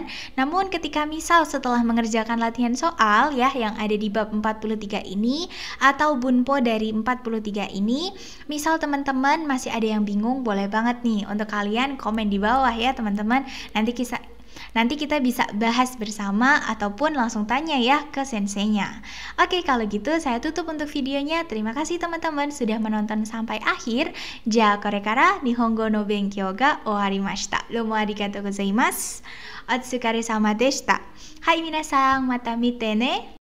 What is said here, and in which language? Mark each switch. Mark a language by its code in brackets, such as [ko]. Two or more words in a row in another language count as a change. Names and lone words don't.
[id] Namun ketika misal setelah mengerjakan latihan soal ya yang ada di bab 43 ini atau bunpo dari 43 ini, misal teman-teman masih ada yang bingung, boleh banget nih untuk kalian komen di bawah ya teman-teman. Nanti kita bisa bahas bersama ataupun langsung tanya ya ke senseinya. Oke, kalau gitu saya tutup untuk videonya. Terima kasih teman-teman sudah menonton sampai akhir. [ja] じゃ、これから日本語の勉強が終わりました. どうもありがとうございます。お疲れ様でした. はい、皆さん, また見てね.